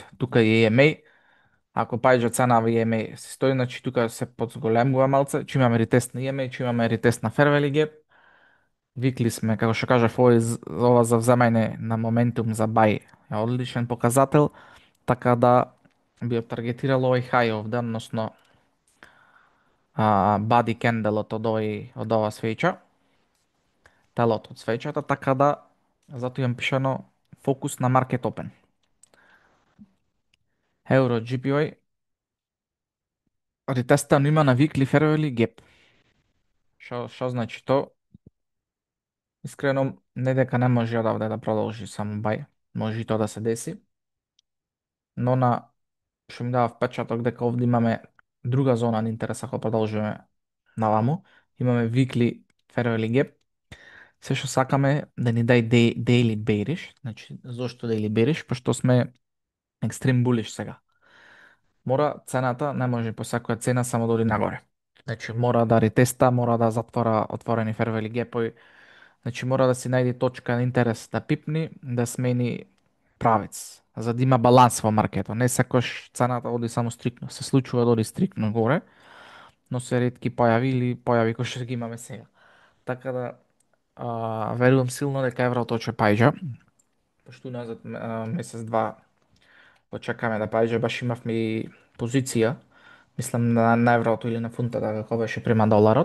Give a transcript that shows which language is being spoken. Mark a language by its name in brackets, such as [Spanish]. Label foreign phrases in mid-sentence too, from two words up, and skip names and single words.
[Macedonian] Тука е EMA, ако паѓа цена во EMA се стои, значи тука се подзголемува малце, че имаме ретест на EMA, че имаме ретест на [English] Fair Value Gap. [Macedonian] Викли сме, како што кажав, ова за вземање на моментум за бај е одличен показател, така да би ја таргетирал овој хај овде, односно [English] body candle [Macedonian] од ова свеќа, телото од свеќата, така да затоа имам пишано фокус на [English] market open. [Macedonian] Euro GPY ретестано има на [English] weekly fair value gap. [Macedonian] Што значи то? Искрено, не дека не може одавде да продолжи само бај, може и тоа да се деси, но што ми дава впечаток дека овде имаме друга зона на интерес ако продолжиме наваму. Имаме [English] weekly fair value gap. [Macedonian] Се што сакаме да ни дај [English] daily bearish, [Macedonian] значи зошто [English] daily bearish? [Macedonian] Пошто сме [English] extreme bullish [Macedonian] сега. Мора цената, не може по секоја цена само да оди нагоре. Значи мора да ретеста, мора да затвора отворени [English] fair value gap- [Macedonian] ови. Значи мора да си најде точка на интерес да пипни, да смени правец, за да има баланс во маркетот. Не секојаш цената оди само стрикно. Се случува да оди стрикно горе, но се ретки појави или појави кои што ги имаме сега. Така да верувам силно дека еврото ќе паѓа, пошто назад месец два почекаме да паѓа, баш имавме и позиција, мислам на еврото или на фунтата како беше према доларот.